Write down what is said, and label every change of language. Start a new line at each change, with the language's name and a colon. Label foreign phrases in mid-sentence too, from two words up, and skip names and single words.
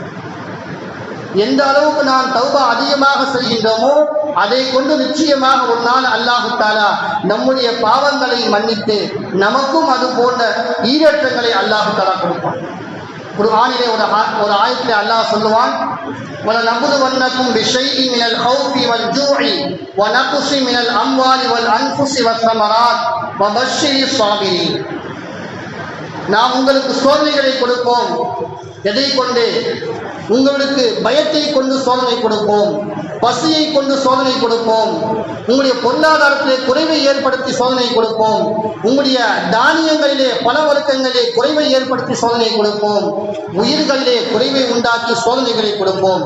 Tamil: எந்த அளவுக்கு நாம் தௌபா அதிகமாக செய்கின்றோமோ அதை கொண்டு நிச்சயமாக ஒரு நாள் அல்லாஹ் தஆலா நம்முடைய பாவங்களை மன்னித்து நமக்கும் அது போன்ற ஈரேற்றங்களை அல்லாஹ் தஆலா கொடுப்பான். குர்ஆனிலே ஒரு ஆயத்திலே அல்லாஹ் சொல்லுவான்,
Arabic: وَلَنَبْلُوَنَّكُمْ بِشَيْءٍ مِنَ الْخَوْفِ وَالْجُوعِ وَنَقْصٍ مِنَ الْأَمْوَالِ وَالْأَنْفُسِ وَالثَّمَرَاتِ وَبَشِّرِ الصَّابِرِينَ.
Tamil: நாம் உங்களுக்கு சோதனைகளை கொடுப்போம். எதை கொண்டு? உங்களுக்கு பயத்தை கொண்டு சோதனை கொடுப்போம், பசியை கொண்டு சோதனை கொடுப்போம், உங்களுடைய பொருளாதாரத்திலே குறைவை ஏற்படுத்தி சோதனை கொடுப்போம், உங்களுடைய தானியங்களிலே பல வர்க்கங்களிலே குறைவை ஏற்படுத்தி சோதனை கொடுப்போம், உயிர்களிலே குறைவை உண்டாக்கி சோதனைகளை கொடுப்போம்.